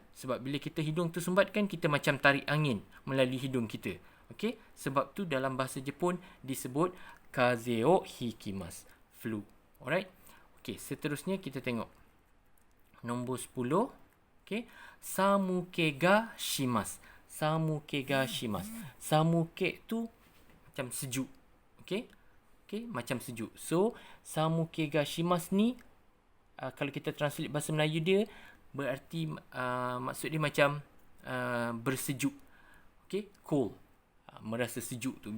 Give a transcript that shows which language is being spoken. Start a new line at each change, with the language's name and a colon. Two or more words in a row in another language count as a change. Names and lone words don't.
Malay: Sebab bila kita hidung tersumbat kan kita macam tarik angin melalui hidung kita. Okay. Sebab tu dalam bahasa Jepun disebut
Japanese: kaze o hikimasu.
English: Flu. Alright. Okay.
Malay: Seterusnya kita tengok.
Japanese: Nombor 10. Okay. Samuke ga shimasu. Samuke ga shimasu.
Malay: Samuke tu macam sejuk. Okay. Okay. Macam sejuk. So,
Japanese: samuke ga shimasu
Malay: ni, kalau kita translate bahasa Melayu dia, berarti maksud dia macam bersejuk. Okay. Cold. Merasa sejuk tu.